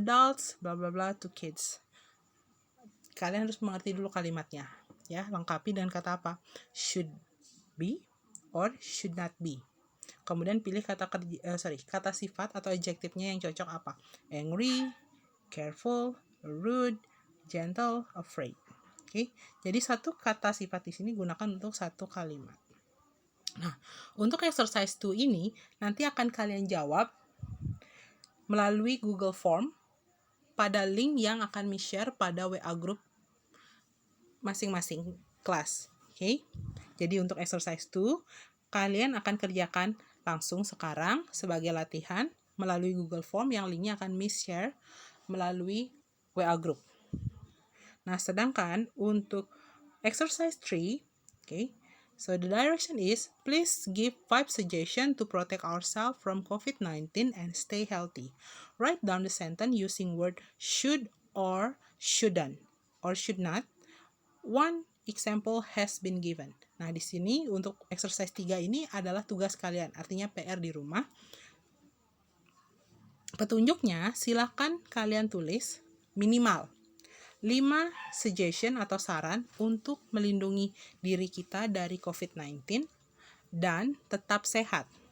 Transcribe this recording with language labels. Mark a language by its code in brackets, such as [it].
[en] Adults, bla bla bla to kids. [id] Kalian harus mengerti dulu kalimatnya. Ya, lengkapi dengan kata apa? [en] Should be or should not be. [id] Kemudian pilih kata sifat atau adjektifnya yang cocok apa? [en] Angry, careful, rude, gentle, afraid. [id] Oke. Jadi satu kata sifat di sini gunakan untuk satu kalimat. Nah, untuk exercise 2 ini nanti akan kalian jawab melalui Google Form pada link yang akan di-share pada WA group masing-masing kelas. Oke. Jadi untuk exercise 2 kalian akan kerjakan langsung sekarang sebagai latihan melalui Google Form yang linknya akan Miss share melalui WA group. Nah, sedangkan untuk exercise 3, [en] okay, so the direction is, please give 5 suggestions to protect ourselves from COVID-19 and stay healthy. Write down the sentence using word should or shouldn't or should not. One example has been given. [id] Nah, di sini untuk exercise 3 ini adalah tugas kalian, artinya PR di rumah. Petunjuknya, silakan kalian tulis minimal 5 suggestion atau saran untuk melindungi diri kita dari COVID-19 dan tetap sehat.